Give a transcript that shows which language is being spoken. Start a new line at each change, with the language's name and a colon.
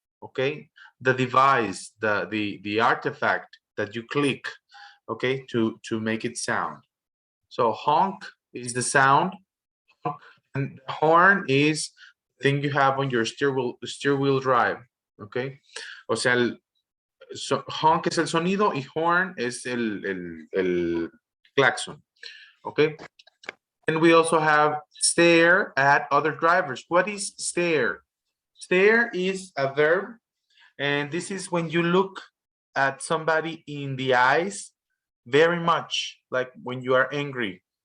English: Okay, the device, the artifact that you click, okay, to make it sound. So honk is the sound, and the horn is the thing you have on your steer wheel drive.
Spanish: Okay, o sea, honk es el sonido y horn es el claxon.
English: Okay, and we also have stare at other drivers. What is stare? Stare is a verb, and this is when you look at somebody in the eyes very much, like when you are angry.